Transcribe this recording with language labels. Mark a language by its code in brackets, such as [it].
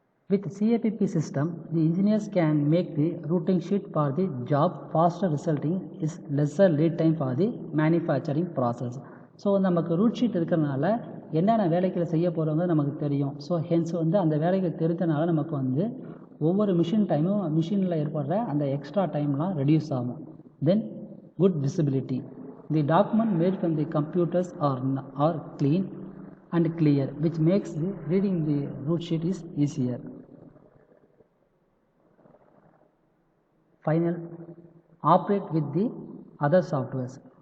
[en] With CAPP system, the engineers can make the routing sheet for the job faster, resulting is lesser lead time for the manufacturing process. [ta] So நமக்கு root sheet இருக்கிறதுனால என்னென்ன வேலைகளை செய்ய போகிறவங்க நமக்கு தெரியும். So hence வந்து அந்த வேலைகள் தெரிஞ்சனால நமக்கு வந்து ஒவ்வொரு மிஷினில் ஏற்படுற அந்த எக்ஸ்ட்ரா டைம்லாம் ரெடியூஸ் ஆகும். [en] Then good visibility. The document made from the computers are clean and clear, which makes the reading the root sheet is easier. Final, operate with the other softwares.